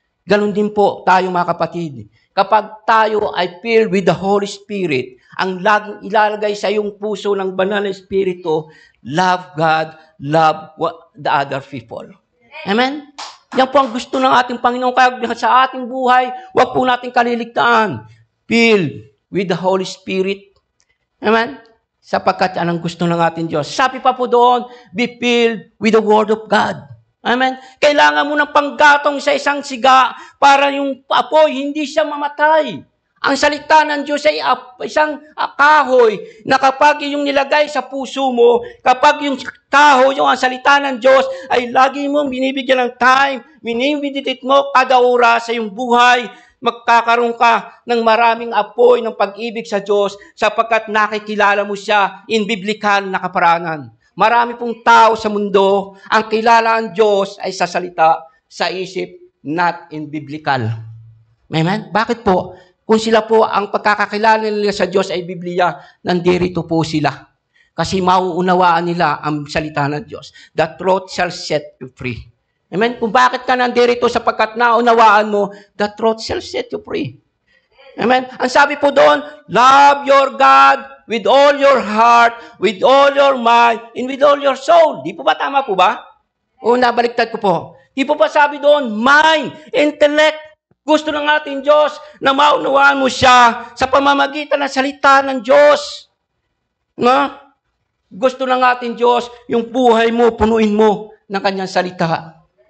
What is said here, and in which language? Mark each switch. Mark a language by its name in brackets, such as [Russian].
[Filipino] Ganon din po tayo mga kapatid. Kapag tayo ay [English] filled with the Holy Spirit, [Filipino] ang laging ilalagay sa iyong puso ng Banal na Espiritu, [English] love God, love the other people. [Filipino] Amen? Yan po ang gusto ng ating Panginoon. Kaya sa ating buhay, huwag po natin kaliligtaan. [English] Filled with the Holy Spirit. [Filipino] Amen? Sapagkat yan ang gusto ng ating Diyos. Sabi pa po doon, [English] be filled with the Word of God. [Filipino] Amen? Kailangan mo ng panggatong sa isang siga para yung apoy hindi siya mamatay. Ang salita ng Diyos ay isang kahoy na kapag yung nilagay sa puso mo, kapag yung kahoy, yung ang salita ng Diyos, ay lagi mong binibigyan ng time, minimeditate mo kada oras sa iyong buhay, magkakaroon ka ng maraming apoy ng pag-ibig sa Diyos sapagkat nakikilala mo siya in biblical na kaparaanan. Marami pong tao sa mundo, ang kilala ang Diyos ay sa salita, sa isip, [English] not in biblical. [Filipino] Amen? Bakit po? Kung sila po, ang pagkakakilala nila sa Diyos ay Biblia, nandirito po sila. Kasi mauunawaan nila ang salita ng Diyos. [English] The truth shall set you free. Amen? [Filipino] Kung bakit ka nandirito sapagkat naunawaan mo, [English] the truth shall set you free. Amen? [Filipino] Ang sabi po doon, [English] love your God with all your heart, with all your mind, and with all your soul. [Filipino] Di po ba? Tama po ba? O nabaliktad ko po. Di po ba sabi doon, mind, intellect, gusto ng ating Diyos na maunawaan mo siya sa pamamagitan ng salita ng Diyos. No? Gusto ng ating Diyos yung buhay mo, punuin mo ng kanyang salita.